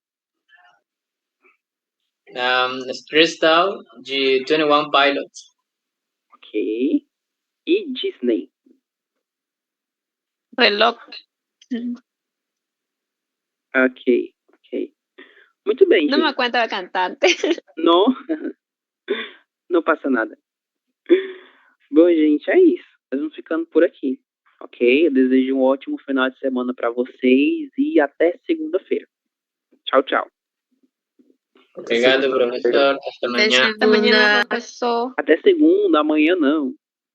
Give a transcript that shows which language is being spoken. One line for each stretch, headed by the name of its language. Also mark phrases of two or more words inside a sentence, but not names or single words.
Spanish: Crystal, de 21 Pilots.
Portuguese: Ok. E Disney.
Spanish: Reloj.
Portuguese: Ok. Muito bem, No gente.
Spanish: me cuenta la cantante.
Portuguese: Não, não passa nada. Bom, gente, é isso. Nós vamos ficando por aqui, ok? Eu desejo um ótimo final de semana para vocês e até segunda-feira. Tchau, tchau. Obrigado,
Spanish: profesor. Hasta mañana. Hasta mañana, profesor.
Portuguese: Até segunda, amanhã não.